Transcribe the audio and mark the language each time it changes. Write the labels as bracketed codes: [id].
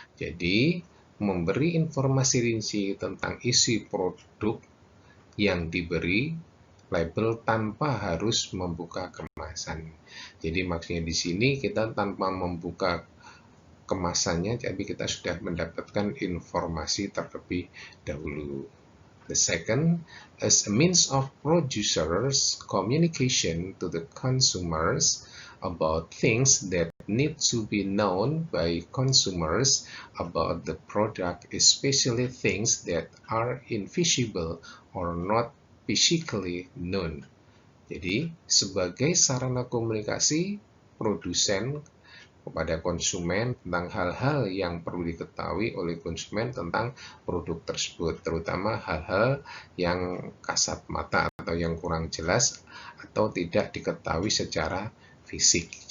[id] Jadi, memberi informasi rinci tentang isi produk yang diberi label tanpa harus membuka kemasan. Jadi maksudnya di sini kita tanpa membuka kemasannya, tapi kita sudah mendapatkan informasi terlebih dahulu. [en] The second, as a means of producers' communication to the consumers about things that need to be known by consumers about the product, especially things that are invisible or not physically known. [id] Jadi, sebagai sarana komunikasi produsen kepada konsumen tentang hal-hal yang perlu diketahui oleh konsumen tentang produk tersebut, terutama hal-hal yang kasat mata atau yang kurang jelas atau tidak diketahui secara fisik.